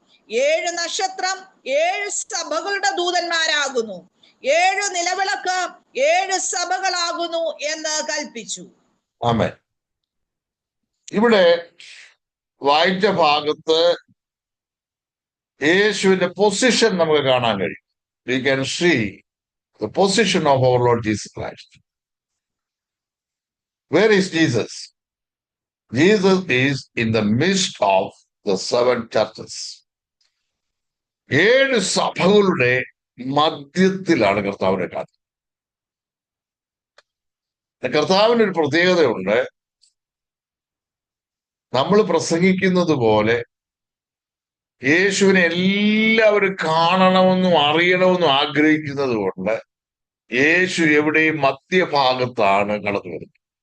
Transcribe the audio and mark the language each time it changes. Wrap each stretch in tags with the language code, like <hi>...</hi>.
<ml>7 നക്ഷത്രം 7 സഭകളുടെ ദൂതന്മാരാകുന്നു, 7 നിലവിളക്ക് 7 സഭകളാകുന്നു എന്ന് കൽപ്പിച്ചു. ആമേൻ. ഇവിടെ വായിച്ച ഭാഗത്ത് യേശുവിന്റെ പൊസിഷൻ നമുക്ക് കാണാൻ കഴിയും.</ml> <en>We can see the position of our Lord Jesus Christ. Where is Jesus? Jesus is in the midst of the 7 churches.</en> <ml>7 സഭകളുടെ മധ്യത്തിലാണ് കർത്താവിനെ കാണുന്നത്. കർത്താവിനൊരു പ്രത്യേകതയുണ്ട്. നമ്മൾ പ്രസംഗിക്കുന്നത് പോലെ യേശുവിനെ എല്ലാവരും കാണണമെന്നും അറിയണമെന്നും ആഗ്രഹിക്കുന്നത് കൊണ്ട് യേശു എവിടെയും മധ്യഭാഗത്താണ് കടന്നു വരുന്നത്.</ml>